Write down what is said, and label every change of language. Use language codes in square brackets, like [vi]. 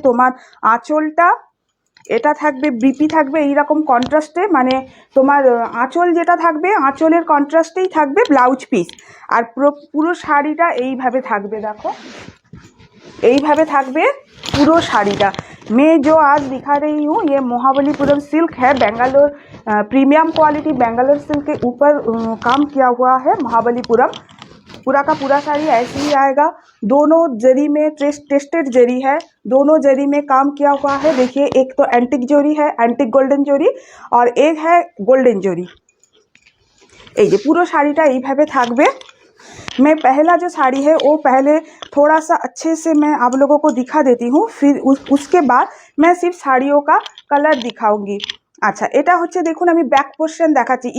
[bn] তোমার আঁচলটা এটা থাকবে, ব্রিপি থাকবে এইরকম কন্ট্রাস্টে, মানে তোমার আঁচল যেটা থাকবে আঁচলের কন্ট্রাস্টেই থাকবে ব্লাউজ পিস। আর পুরো শাড়িটা এইভাবে থাকবে। দেখো, এইভাবে থাকবে पूरा साड़ीटा। [hi] मैं जो आज दिखा रही हूँ ये महाबलीपुरम सिल्क है, Bangalore premium quality Bangalore silk के ऊपर काम किया हुआ है महाबलीपुरम। पूरा का पूरा साड़ी ऐसे ही आएगा। दोनों जरी में टेस्टेड जरी है, दोनों जरी में काम किया हुआ है। देखिए, एक तो एंटिक जरी है, एंटिक गोल्डन जरी, और एक है गोल्डन जरी। [bn] এই যে পুরো শাড়িটা এইভাবে থাকবে। [hi] मैं पहला जो साड़ी है वो पहले थोड़ा सा अच्छे से मैं आप लोगों को दिखा देती हूँ, फिर उसके बाद मैं सिर्फ साड़ियों का कलर दिखाऊंगी। [bn] अच्छा, এটা হচ্ছে দেখুন, আমি ব্যাক পোর্শন দেখাচ্ছি।